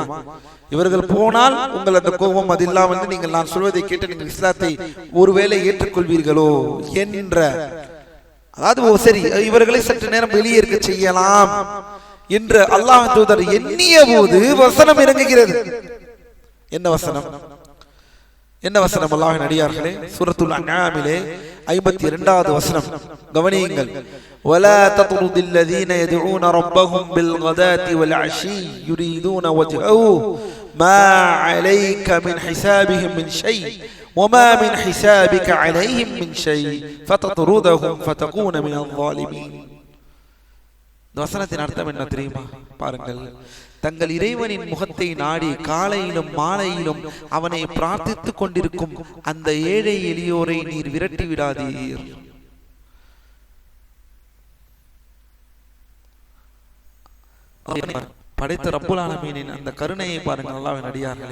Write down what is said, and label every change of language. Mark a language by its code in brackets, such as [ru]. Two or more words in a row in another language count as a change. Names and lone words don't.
[ta] இவர்கள் போனால் உங்கள் அந்த கோபம் அது இல்லாமல் நீங்கள் நான் சொல்வதை கேட்டு நீங்கள் இஸ்லாத்தை ஒருவேளை ஏற்றுக்கொள்வீர்களோ என்ற, அதாவது சரி இவர்களை சற்று நேரம் வெளியேற்க செய்யலாம் என்று அல்லாஹ்வின் தூதர் எண்ணிய போது வசனம் இறங்குகிறது. என்ன வசனம்? என்ன வசனம்? அல்லாஹ்வின் அடியார்களே, சூரத்துல் அன்ஆமிலே 52வது வசனம் கவனியுங்கள். [ar] ولا تطرد الذين يدعون ربهم بالغداة والعشي يريدون وجهه ما عليك من حسابهم من شيء وما من حسابك عليهم من شيء فتطردهم فتكون من الظالمين. [ta] இந்த வசனத்தின் அர்த்தம் என்ன தெரியுமா? பாருங்கள், தங்கள் இறைவனின் முகத்தை நாடி காலையிலும் மாலையிலும் அவனை பிரார்த்தித்துக் கொண்டிருக்கும் அந்த ஏழை எளியோரை நீர் விரட்டி விடாதீர். படைத்த ரப்புல் ஆலமீனின் அந்த கருணையை பாருங்கள் அல்லாஹ்வின் அடியார்களே.